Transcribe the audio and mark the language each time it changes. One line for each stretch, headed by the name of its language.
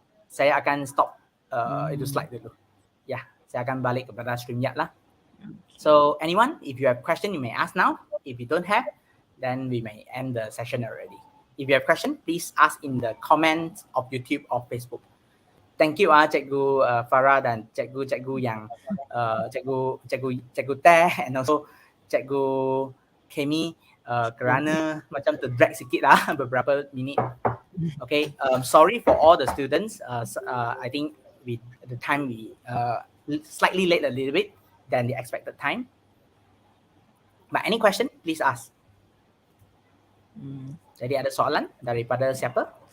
Malay: Saya akan stop itu slide dulu. Ya, saya akan balik kepada StreamYard lah.
English: So anyone, if you have question, you may ask now. If you don't have, then we may end the session already. If you have question, please ask in the comments of YouTube or Facebook. Thank you
Malay: Cikgu Farah dan cikgu-cikgu yang cikgu Teh
English: and also
Malay: Cikgu Kemi kerana macam terdrag sikit lah beberapa minit.
English: Okay, sorry for all the students. I think the time we slightly late a little bit than the expected time. But any question, please ask.
Malay: Jadi ada soalan daripada siapa?